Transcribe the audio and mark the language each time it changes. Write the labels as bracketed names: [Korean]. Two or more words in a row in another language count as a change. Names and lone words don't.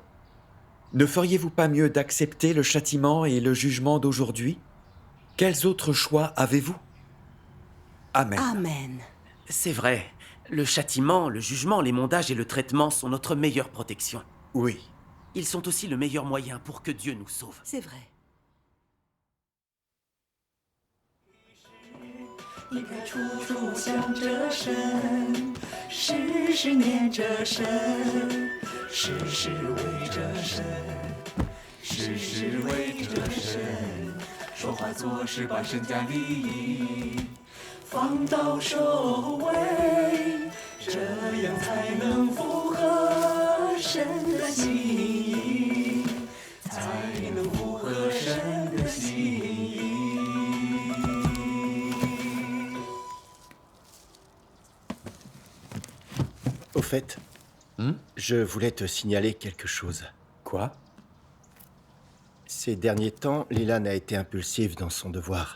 [French] Ne feriez-vous pas mieux d'accepter le châtiment et le jugement d'aujourd'hui? Quels autres choix avez-vous? Amen. Amen. C'est vrai. Le châtiment, le jugement, les mondages et le traitement sont notre meilleure protection. Oui. Ils sont aussi le meilleur moyen pour que Dieu nous sauve. C'est vrai. [Chinese] 一开处处想着神，时时念着神，时时为着神，时时为着神，说话做事把身家利益放到首位，这样才能符合神的心意，才能符合神的心意。 [French] Au fait, je voulais te signaler quelque chose. Quoi? Ces derniers temps, Lilan a été impulsive dans son devoir.